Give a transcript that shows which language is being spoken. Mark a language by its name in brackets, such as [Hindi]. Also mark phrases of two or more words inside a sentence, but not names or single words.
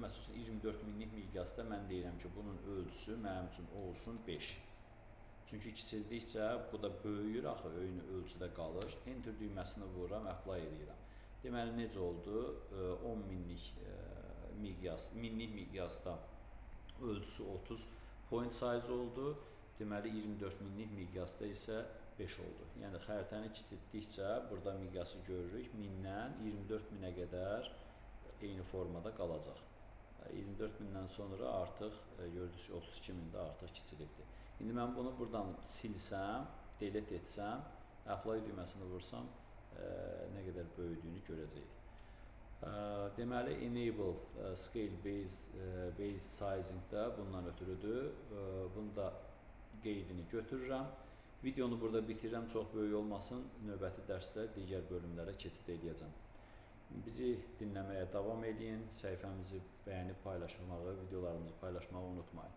[Azerbaijani] Məsələn, 24 minlik miqyasda mən deyirəm ki, bunun ölçüsü mənim üçün olsun 5. Çünki kiçildikcə bu da böyüyür, axı öyünü ölçüdə qalır. Enter düyməsini vururam, apply edirəm. Deməli, necə oldu? 10 minlik miqyasda ölçüsü 30 [English] point size [Azerbaijani] oldu. Deməli, 24 minlik miqyasda isə 5 oldu. Yəni, xəritəni kiçiltdikcə burada miqyası görürük. 1000-dən 24 minə qədər eyni formada qalacaq. 24 mindən sonra artıq gördüyünüz 32 mində artıq kiçilibdir. İndi mən bunu buradan silsəm, delete etsəm, apply düyməsini vursam, nə qədər böyüdüyünü görəcəyik. Deməli, [English] enable scale based sizing də bundan ötürüdür. [Azerbaijani] Bunu da qeydini götürürəm. Videonu burada bitirirəm, çox böyük olmasın. Növbəti dərsdə digər bölümlərə keçid edəcəm. Bizi dinləməyə davam edin. Səhifəmizi bəyənib paylaşmağı, videolarımızı paylaşmağı unutmayın.